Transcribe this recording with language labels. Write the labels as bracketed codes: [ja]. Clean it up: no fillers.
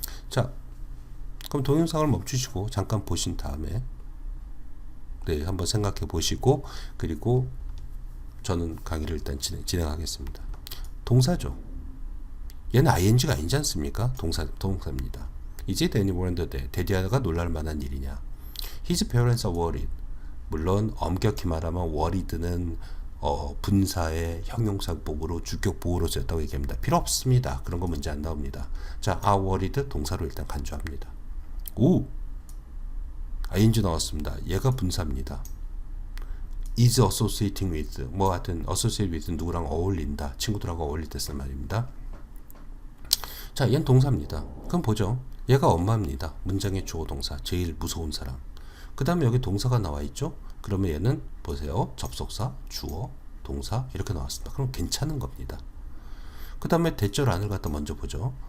[ko] 자, 그럼 동영상을 멈추시고 잠깐 보신 다음에 네, 한번 생각해 보시고 그리고 저는 강의를 일단 진행하겠습니다. 동사죠. 얘는 ing가 아니지 않습니까? 동사입니다. [en] Is it any wonder that [ko] 데디아가 놀랄 만한 일이냐? [en] His parents are worried. [ko] 물론 엄격히 말하면 worried는 분사의 형용사복으로 주격보호로 썼다고 얘기합니다. 필요 없습니다. 그런 거 문제 안 나옵니다. 자, are worried 동사로 일단 간주합니다. 오! ing 나왔습니다. 얘가 분사입니다. [en] is associating with [ko] 뭐 하여튼 associate with 누구랑 어울린다. 친구들하고 어울릴 때 쓰는 말입니다. 자, 얘는 동사입니다. 그럼 보죠. 얘가 엄마입니다. 문장의 주어 동사. 제일 무서운 사람. 그 다음에 여기 동사가 나와 있죠. 그러면 얘는 보세요. 접속사, 주어, 동사 이렇게 나왔습니다. 그럼 괜찮은 겁니다. 그 다음에 대절 안을 갖다 먼저 보죠.